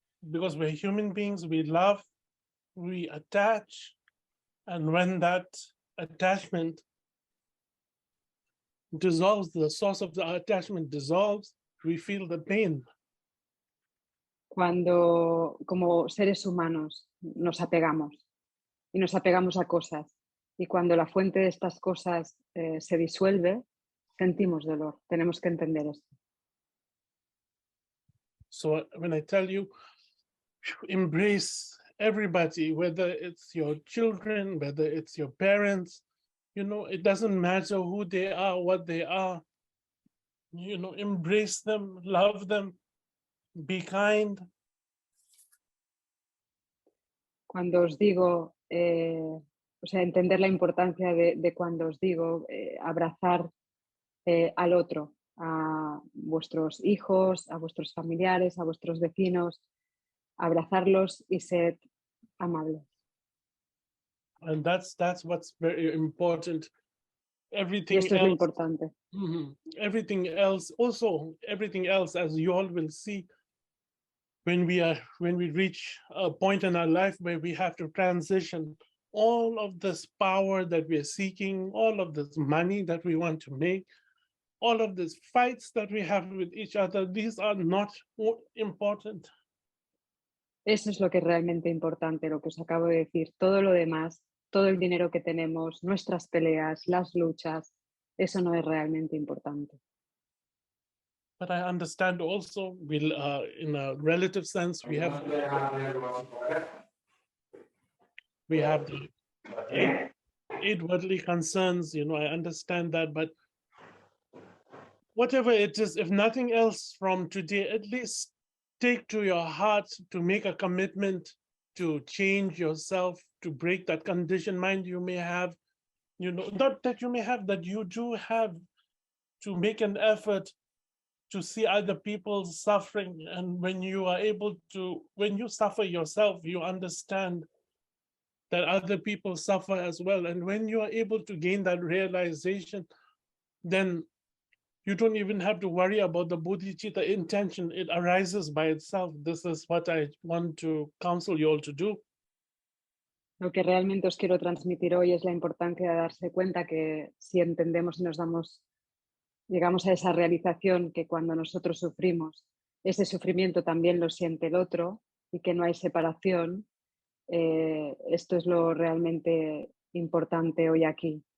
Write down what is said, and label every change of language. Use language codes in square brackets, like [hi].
[en] because we're human beings, we love, we attach, and when that attachment dissolves, the source of the attachment dissolves, we feel the pain. [es] Cuando como seres humanos nos apegamos y nos apegamos a cosas y cuando la fuente de estas cosas se disuelve, sentimos dolor. Tenemos que entender esto. [en] So when I tell you, embrace everybody, whether it's your children, whether it's your parents, you know, it doesn't matter who they are, what they are, you know, embrace them, love them, be kind. [es] Cuando os digo, o sea, entender la importancia de cuando os digo abrazar al otro, a vuestros hijos, a vuestros familiares, a vuestros vecinos, abrazarlos y ser amables. And that's what's very important. Y [en] Everything [es] esto es lo [en] else, [es] importante. [en] everything else, also everything else, as you all will see, when we reach a point in our life where we have to transition all of this power that we are seeking, all of this money that we want to make, all of these fights that we have with each other, these are not important. [es] Eso es lo que es realmente importante, lo que os acabo de decir. Todo lo demás, todo el dinero que tenemos, nuestras peleas, las luchas, eso no es realmente importante. [en] But I understand also, in a relative sense, we have the eight worldly concerns, you know, I understand that, but whatever it is, if nothing else from today, at least take to your heart to make a commitment to change yourself, to break that conditioned mind you may have, you know, not that you may have, that you do have, to make an effort to see other people suffering. And when you are able to, when you suffer yourself, you understand that other people suffer as well. And when you are able to gain that realization, then you don't even have to worry about the bodhicitta intention. It arises by itself. This is what I want to counsel you all to do. [es] Lo que realmente os quiero transmitir hoy es la importancia de darse cuenta que si entendemos y llegamos a esa realización que cuando nosotros sufrimos, ese sufrimiento también lo siente el otro y que no hay separación, esto es lo realmente importante hoy aquí.